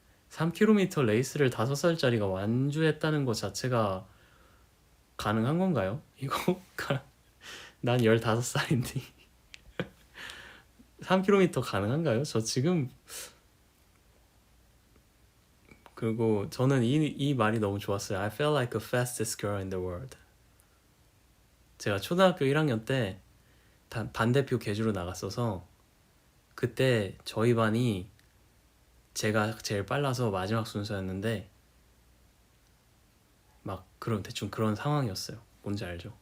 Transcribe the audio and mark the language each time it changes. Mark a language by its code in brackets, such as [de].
[ko] 3km 레이스를 5살짜리가 완주했다는 것 자체가 가능한 건가요? 이거 난 15살인데 3km 가능한가요? 저 지금 그리고 저는 이 말이 너무 좋았어요. [en] I felt like the fastest girl in the world. [ko] 제가 초등학교 1학년 때 반대표 계주로 나갔어서 그때 저희 반이 제가 제일 빨라서 마지막 순서였는데 막 대충 그런 상황이었어요. 뭔지 알죠?